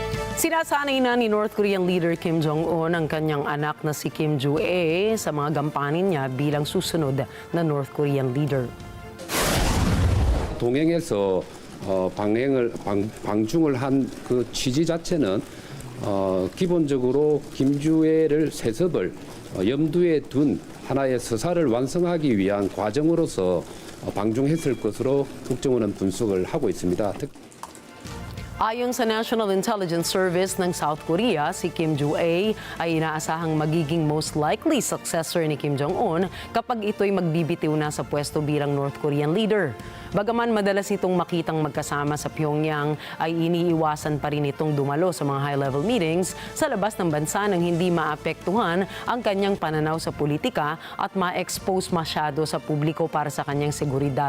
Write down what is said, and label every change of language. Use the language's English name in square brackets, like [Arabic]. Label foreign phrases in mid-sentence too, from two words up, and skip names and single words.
[Filipino] Sinasanay na ni [English] North Korean leader [Filipino] Kim Jong-un ang kanyang anak na si Kim Joo-ae sa mga gampanin niya bilang susunod na [English] North Korean leader. [Korean] 동행해서 방중을 한 그 취지 자체는 기본적으로 김주애를 세습을 염두에 둔 하나의 서사를 완성하기 위한 과정으로서 방중했을 것으로 국정원은 분석을 하고 있습니다. [Filipino] Ayon sa National Intelligence Service ng South Korea, si Kim Joo-ae ay inaasahang magiging [English] most likely successor [Filipino] ni Kim Jong-un kapag ito'y magbibitiw na sa pwesto bilang [English] North Korean leader. [Filipino] Bagaman madalas itong makitang magkasama sa Pyongyang, ay iniiwasan pa rin itong dumalo sa mga [English] high-level meetings [Filipino] sa labas ng bansa nang hindi maapektuhan ang kanyang pananaw sa politika at ma-expose masyado sa publiko para sa kanyang seguridad.